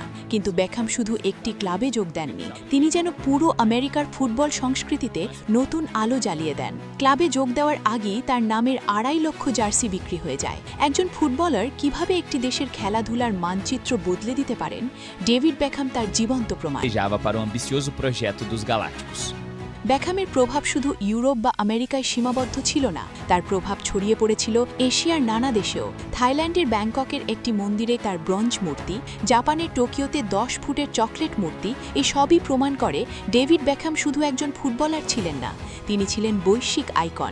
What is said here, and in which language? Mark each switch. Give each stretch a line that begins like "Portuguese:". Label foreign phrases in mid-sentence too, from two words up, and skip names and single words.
Bangla: কিন্তু বেকহ্যাম শুধু একটি ক্লাবে যোগ দেননি, তিনি যেন পুরো আমেরিকার ফুটবল সংস্কৃতিতে নতুন আলো জ্বালিয়ে দেন। ক্লাবে যোগ দেওয়ার আগেই তার নামের 2.5 লক্ষ জার্সি বিক্রি হয়ে যায়। একজন ফুটবলার কিভাবে একটি দেশের খেলাধুলার মানচিত্র বদলে দিতে পারেন, ডেভিড বেকহ্যাম তার জীবন্ত প্রমাণ।
Portuguese: Para o ambicioso projeto dos Galácticos.
Bangla: বেকহ্যামের প্রভাব শুধু ইউরোপ বা আমেরিকায় সীমাবদ্ধ ছিল না, তার প্রভাব ছড়িয়ে পড়েছিল এশিয়ার নানা দেশেও। থাইল্যান্ডের ব্যাংককের একটি মন্দিরে তার ব্রোঞ্জ মূর্তি, জাপানের টোকিওতে 10 ফুটের চকলেট মূর্তি, এই সবই প্রমাণ করে ডেভিড বেকহ্যাম শুধু একজন ফুটবলার ছিলেন না, তিনি ছিলেন বৈশ্বিক আইকন।